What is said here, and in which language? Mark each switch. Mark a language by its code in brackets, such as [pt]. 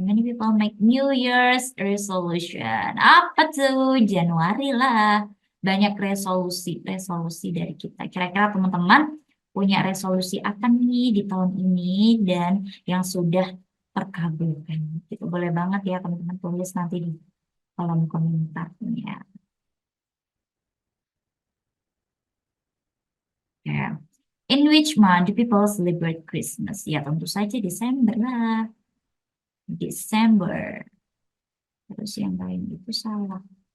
[en] Many people make New Year's resolution. [id] Apa tuh? Januari lah. Banyak resolusi dari kita. Kira-kira teman-teman punya resolusi apa nih di tahun ini dan yang sudah terkabulkan. Itu boleh banget ya teman-teman tulis nanti di kolom komentarnya. Ya. [en] In which month do people celebrate Christmas? [id] Ya tentu saja Desember lah. Desember. Terus yang lain itu salah.